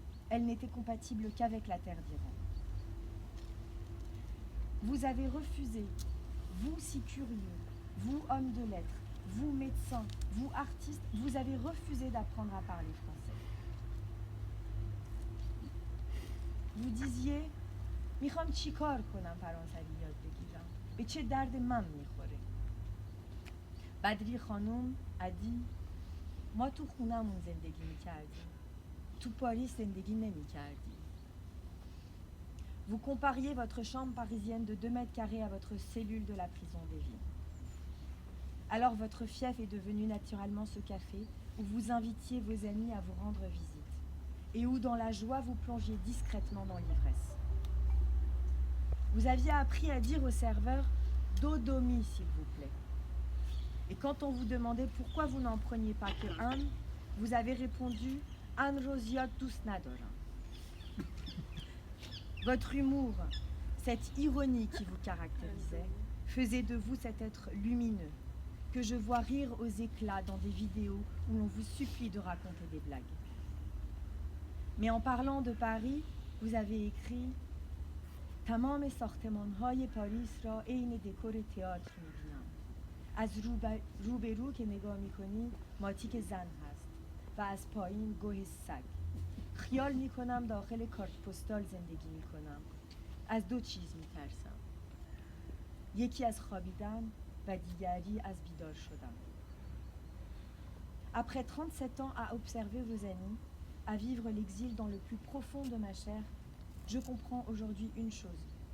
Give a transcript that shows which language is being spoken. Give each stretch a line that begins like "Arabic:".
French: Elles n'étaient compatibles qu'avec la terre d'Iran. Vous avez refusé, vous si curieux, vous homme de lettres, vous médecin, vous artiste, vous avez refusé d'apprendre à parler français. Vous disiez
Persian: « میخوام چیکار کنم فرانسوی یاد بگیرم؟ به چه درد من میخوره؟ » بدری خانم
French: a dit
Persian: « ما تو خونمون زندگی میکردیم. تو پاریس زندگی نمیکردیم.
French: » Vous compariez votre chambre parisienne de 2 mètres carrés à votre cellule de la prison d'Evin. Alors votre fief est devenu naturellement ce café où vous invitiez vos amis à vous rendre visite et où dans la joie vous plongiez discrètement dans l'ivresse. Vous aviez appris à dire au serveur « Dodomi, s'il vous plaît ». Et quand on vous demandait pourquoi vous n'en preniez pas que un, vous avez répondu «
Persian: An Rosiat Dusnadoran ».
French: Votre humour, cette ironie qui vous caractérisait, faisait de vous cet être lumineux, que je vois rire aux éclats dans des vidéos où l'on vous supplie de raconter des blagues. Mais en parlant de Paris, vous avez écrit «
Persian: تمام ساختمان‌های پاریس را عین دکور تئاتر می‌بینم. از روبرو که نگاه می‌کنی ماتیک زن هست و از پایین گوه سگ. خیال می‌کنم داخل کارت پستال زندگی می‌کنم. از 2 چیز می‌ترسم. یکی از خوابیدن و دیگری از بیدار شدن.
French: » Après 37 ans à observer vos amis, à vivre l'exil dans le plus profond de ma chair, je comprends aujourd'hui une chose.